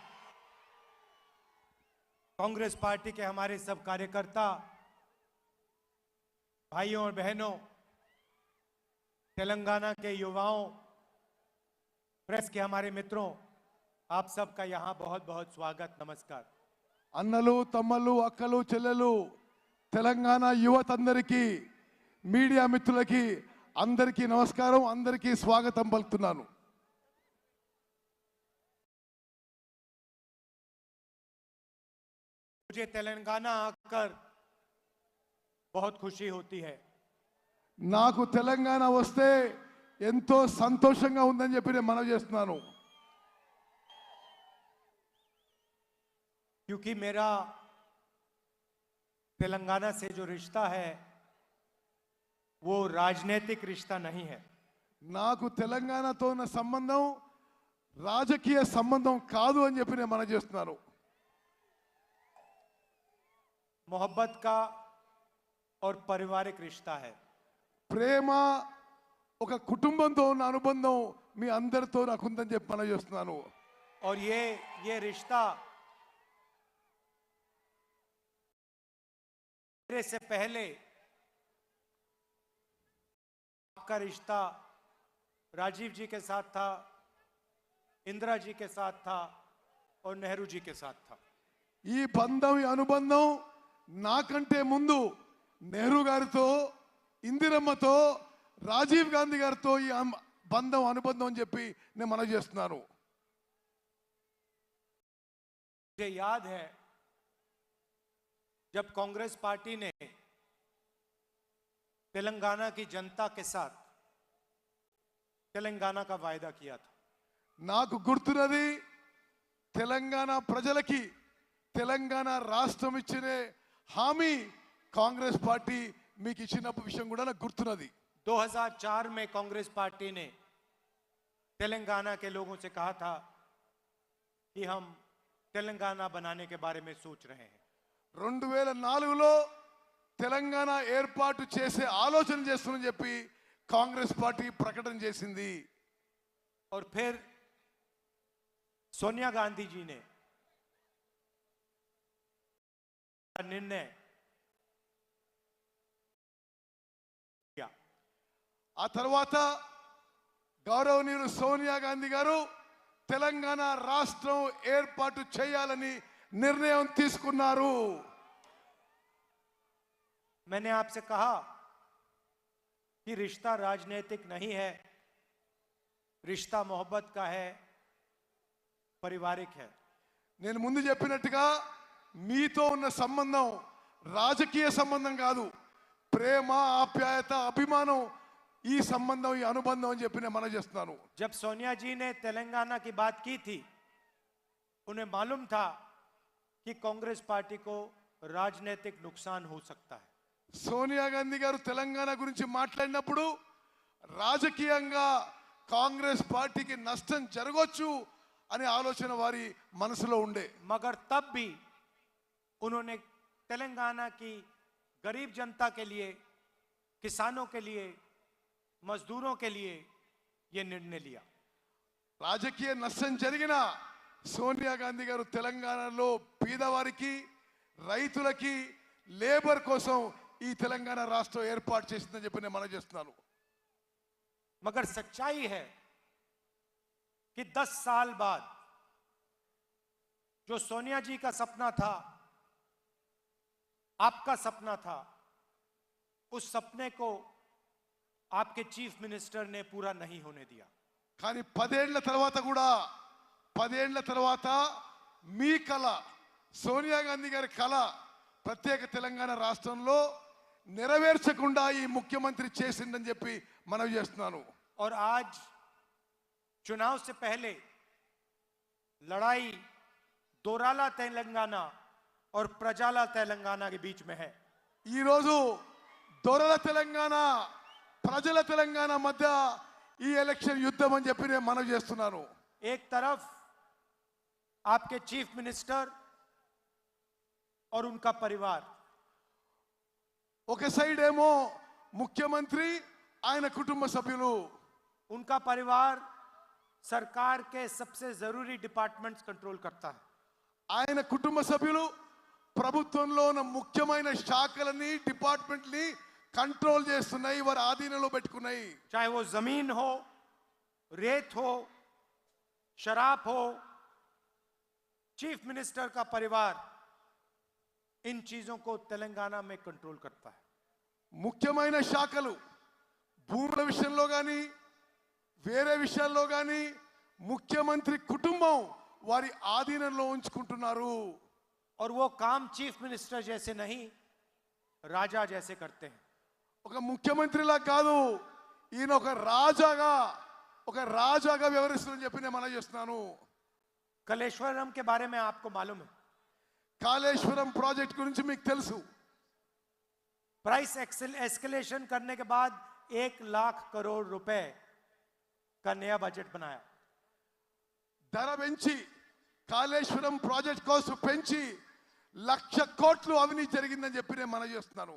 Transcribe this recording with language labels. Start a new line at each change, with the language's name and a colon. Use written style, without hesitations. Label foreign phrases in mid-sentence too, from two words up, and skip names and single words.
Hindi: कांग्रेस पार्टी के हमारे सब कार्यकर्ता भाइयों और बहनों, तेलंगाना के युवाओं, प्रेस के हमारे मित्रों, आप सबका यहाँ बहुत बहुत स्वागत, नमस्कार.
Telugu: అన్నలు తమ్మలు అక్కలు చెల్లెలు తెలంగాణ యువతందరికీ మీడియా మిత్రులకి అందరికీ నమస్కారం, అందరికీ స్వాగతం పలుకుతున్నాను.
Hindi: मुझे तेलंगाना आकर बहुत खुशी होती है.
Telugu: నాకు తెలంగాణ వస్తే ఎంతో సంతోషంగా ఉందని చెప్పి నేను మనవి చేస్తున్నాను.
Hindi: क्योंकि मेरा तेलंगाना से जो रिश्ता है वो राजनीतिक रिश्ता नहीं है.
Telugu: నాకు తెలంగాణతో ఉన్న సంబంధం రాజకీయ సంబంధం కాదు అని చెప్పి నేను మనవి చేస్తున్నాను.
Hindi: मोहब्बत का और पारिवारिक रिश्ता है.
Telugu: ప్రేమ ఒక కుటుంబంతో ఉన్న అనుబంధం మీ అందరితో నాకు ఉందని చెప్పి మనవి చేస్తున్నాను.
Hindi: और ये रिश्ता मेरे से पहले आपका रिश्ता राजीव जी के साथ था, इंदिरा जी के साथ था और नेहरू जी के साथ था.
Telugu: ఈ బంధం ఈ అనుబంధం నాకంటే ముందు నెహ్రూ గారితో, ఇందిరమ్మతో, రాజీవ్ గాంధీ గారితో ఈ బంధం అనుబంధం అని చెప్పి నేను మనవి చేస్తున్నాను.
Hindi: मुझे याद है जब कांग्रेस पार्टी ने तेलंगाना की जनता के साथ तेलंगाना का वायदा किया था.
Telugu: నాకు గుర్తున్నది తెలంగాణ ప్రజలకి తెలంగాణ రాష్ట్రం ఇచ్చిన హామీ కాంగ్రెస్ పార్టీ మీకు ఇచ్చిన విషయం కూడా నాకు గుర్తున్నది.
Hindi: 2004 में कांग्रेस पार्टी ने तेलंगाना के लोगों से कहा था कि हम तेलंगाना बनाने के बारे में सोच रहे हैं.
Telugu: 2004లో తెలంగాణ ఏర్పాటు చేసే ఆలోచన చేస్తుందని చెప్పి కాంగ్రెస్ పార్టీ ప్రకటన చేసింది.
Hindi: और फिर सोनिया गांधी जी ने निर्णय किया.
Telugu: ఆ తర్వాత గౌరవనీయులు సోనియా గాంధీ గారు తెలంగాణ రాష్ట్రం ఏర్పాటు చేయాలని నిర్ణయం తీసుకున్నారు.
Hindi: मैंने आपसे कहा कि रिश्ता राजनीतिक नहीं है, रिश्ता मोहब्बत का है, पारिवारिक है.
Telugu: నేను ముందు చెప్పినట్టుగా మీతో ఉన్న సంబంధం రాజకీయ సంబంధం కాదు, ప్రేమ, ఆప్యాయత, అభిమానం, ఈ సంబంధం, ఈ అనుబంధం అని చెప్పి నేను మనవి చేస్తున్నాను.
Hindi: जब सोनिया जी ने तेलंगाना की बात की थी, उन्हें मालूम था कि कांग्रेस पार्टी को राजनीतिक नुकसान हो सकता है.
Telugu: సోనియా గాంధీ గారు తెలంగాణ గురించి మాట్లాడినప్పుడు రాజకీయంగా కాంగ్రెస్ పార్టీకి నష్టం జరగొచ్చు అనే ఆలోచన వారి మనసులో ఉండే.
Hindi: मगर तब भी उन्होंने तेलंगाना की गरीब जनता के लिए, किसानों के लिए, मजदूरों के लिए ये निर्णय लिया.
Telugu: రాజకీయ నష్టం జరిగిన సోనియా గాంధీ గారు తెలంగాణలో పేదవారికి, రైతులకి, లేబర్ కోసం ఈ తెలంగాణ రాష్ట్రం ఏర్పాటు చేసిందని చెప్పి నేను మనవి చేస్తున్నాను.
Hindi: मगर सच्चाई है कि 10 साल बाद जो सोनिया जी का सपना था, आपका सपना था, उस सपने को आपके
English: chief minister
Hindi: ने पूरा नहीं होने दिया.
Telugu: కానీ 10 ఏళ్ల తర్వాత కూడా 10 ఏళ్ల తర్వాత మీ కళ, సోనియా గాంధీ గారి కళ ప్రత్యేక తెలంగాణ రాష్ట్రంలో నెరవేర్చకుండా ఈ ముఖ్యమంత్రి చేసిందని చెప్పి మనవి చేస్తున్నాను.
Hindi: और आज चुनाव से पहले लड़ाई दोराला तेलंगाना और प्रजाला तेलंगाना के बीच में है.
Telugu: ఈ రోజు దొరల తెలంగాణ, ప్రజల తెలంగాణ మధ్య ఈ ఎలక్షన్ యుద్ధం అని చెప్పి నేను మనవి చేస్తున్నాను.
Hindi: एक तरफ आपके
English: chief minister
Hindi: और उनका परिवार,
Telugu: ఒక సైడ్ ఏమో ముఖ్యమంత్రి, ఆయన కుటుంబ సభ్యులు,
Hindi: उनका परिवार सरकार के सबसे जरूरी
English: departments control
Hindi: करता है.
Telugu: ఆయన కుటుంబ సభ్యులు ప్రభుత్వంలో ఉన్న ముఖ్యమైన శాఖలని, డిపార్ట్మెంట్ని కంట్రోల్ చేస్తున్నాయి, వారి ఆధీనంలో పెట్టుకున్నాయి.
Hindi: चाहे वो जमीन हो, रेत हो, शराब हो,
English: chief minister
Hindi: का परिवार इन चीजों को तेलंगाना में कंट्रोल करता है.
Telugu: ముఖ్యమైన శాఖలు భూముల విషయంలో కానీ వేరే విషయాల్లో కానీ ముఖ్యమంత్రి కుటుంబం వారి ఆధీనంలో ఉంచుకుంటున్నారు.
Hindi: और वो काम
English: chief minister
Hindi: जैसे नहीं, राजा जैसे करते हैं.
Telugu: ఒక ముఖ్యమంత్రిలా కాదు, ఈయన ఒక రాజాగా వ్యవహరిస్తుందని చెప్పి నేను మనవి చేస్తున్నాను.
Hindi: कलेश्वरम के बारे में आपको मालूम है.
Telugu: కాళేశ్వరం ప్రాజెక్ట్ గురించి మీకు తెలుసు.
English: price escalation
Hindi: करने के बाद 1 लाख करोड़ रुपए का नया बजट बनाया.
Telugu: ధర పెంచి కాళేశ్వరం ప్రాజెక్ట్ కోసం పెంచి 1,00,000 కోట్లు అవినీతి జరిగిందని చెప్పి నేను మనవి చేస్తున్నాను.